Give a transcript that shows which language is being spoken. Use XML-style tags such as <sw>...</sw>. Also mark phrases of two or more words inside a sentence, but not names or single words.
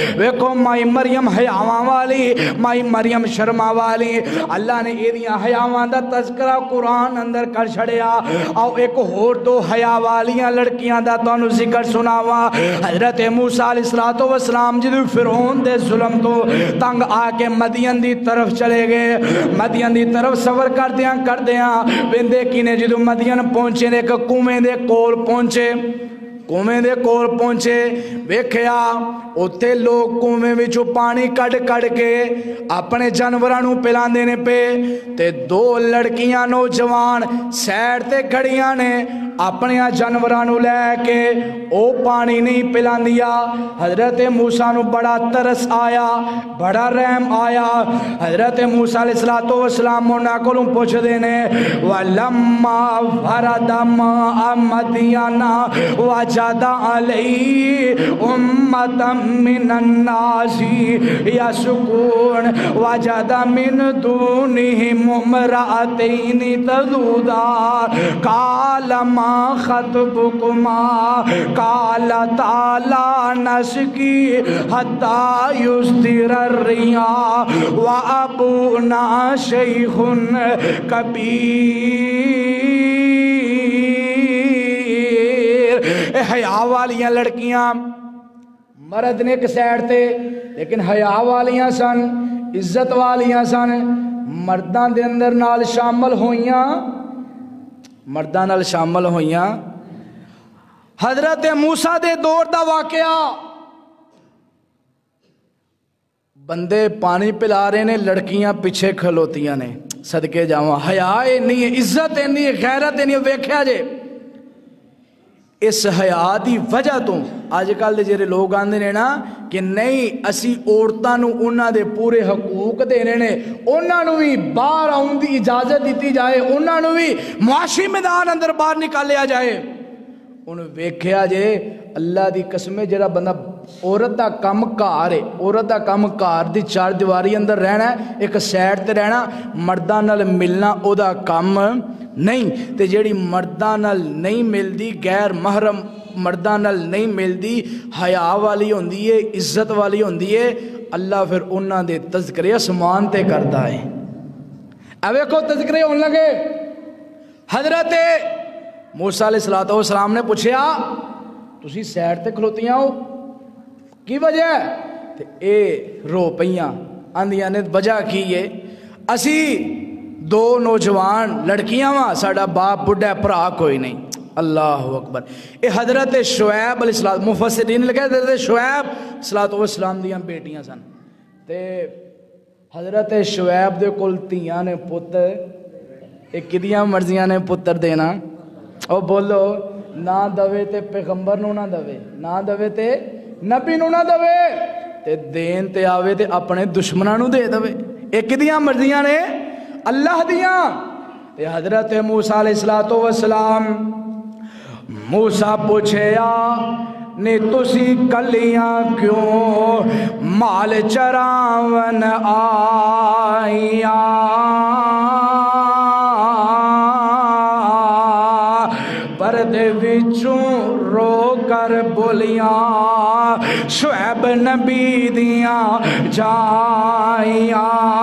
<pa>ویکھو مائی مریم حیاواں والی، مائی مریم شرما والی، اللہ نے ایدیاں حیاواں دا تذکرہ قرآن اندر کر چھڑیا۔ آؤ ایک ہور دو حیا والیاں لڑکیاں دا تانوں ذکر سناواں۔ حضرت موسیٰ علیہ السلام جدو فرعون دے ظلم تو تنگ آ کے مدین دی طرف چلے گئے، مدین دی طرف سفر کردیاں ویندے کینے جدو مدین پہنچے نے ایک کنویں دے کول پہنچے، کنویں دے کول پہنچے ویکھیا اوتھے لوگ کنویں وچوں پانی کڈ کے اپنے جانوراں نوں پلاندے نے پے تے دو لڑکیاں نوجوان سائیڈ تے کھڑیاں نے اپنے جانوراں نوں لے کے او پانی نہیں پلاندیا۔ حضرت موسیٰ نوں بڑا ترس آیا، بڑا رحم آیا۔ حضرت موسیٰ علیہ السلام انہاں کولوں پوچھدے نے</pa> <ar>وَلَمَّا وَرَدَ مَاءَ مَدْيَنَ وَجَدَ عَلَيْهِ أُمَّةً مِّنَ النَّاسِ يَسْقُونَ وَجَدَ مِن دُونِهِمُ امْرَأَتَيْنِ تَذُودَانِ قَالَ مَا خَطْبُكُمَا قَالَتَا لَا نَسْقِي حَتَّىٰ يُصْدِرَ الرِّعَاءُ وَأَبُونَا شَيْخٌ كَبِيرٌ۔</ar> <pa>حیا والیاں لڑکیاں مرد نے ایک سائیڈ تے لیکن حیا والیاں سن، عزت والیاں سن، مرداں دے اندر نال شامل ہوئیاں، مرداں نال شامل ہوئیاں۔ حضرت موسیٰ دے دور دا واقعہ، بندے پانی پلا رہے نے، لڑکیاں پیچھے کھلوتیاں نے، صدقے جاواں حیا نہیں ہے، عزت نہیں ہے، غیرت نہیں ہے۔ ویکھیا جے اس حیا دی وجہ تو آج کل دے جڑے لوگ آندے نے نا کہ نہیں اسی عورتاں نوں انہاں دے پورے حقوق دینے نے، انہاں نوں بھی باہر آؤن دی اجازت دیتی جائے، انہاں نوں بھی معاشی میدان اندر باہر نکالیا جائے۔ انہوں ویکھیا جے اللہ دی قسم جڑا بندہ عورت دا کم کار ہے، عورت دا کم کار دی چار دیواری اندر رہنا ہے، ایک سائیڈ تے رہنا، مرداں نال ملنا او دا کم نہیں تے جیڑی مرداں نال نہیں ملدی، غیر محرم مرداں نال نہیں ملدی، حیا والی ہوندی ہے، عزت والی ہوندی ہے، اللہ پھر انہاں دے تذکرے اسمان تے کرتا ہے۔ اب ویکھو تذکرے ہون لگے، حضرت موسیٰ علیہ السلام نے پوچھیا تسی سائیڈ تے کھلوتیاں ہو کی وجہ ہے؟ تے اے رو پئیاں آندیاں نے وجہ کی ہے اسی دو نوجوان لڑکیاں وہاں ساڑا باپ بڑھا پرا کوئی نہیں۔ اللہ اکبر۔ اے حضرت شعیب علیہ السلام، مفسرین لگے حضرت شعیب صلی السلام دیاں بیٹیاں سن تے حضرت شعیب دے کول تیاں نے پتر، ایک کدیاں مرضیاں نے پتر دینا، او بولو نہ دوے تے پیغمبر نو نہ دوے، نہ دوے تے نبی نو نہ دوے، تے دین تے آوے تے اپنے دشمناں نو دے دے. ایک دیاں مرضیاں نے اللہ دیاں. تے حضرت موسیٰ علیہ السلام موسیٰ پوچھیا نے تسی کلیاں کیوں مال چراون آئیاں پردے وچوں رو کر بولیاں شعیب نبی دیاں جائیاں</pa>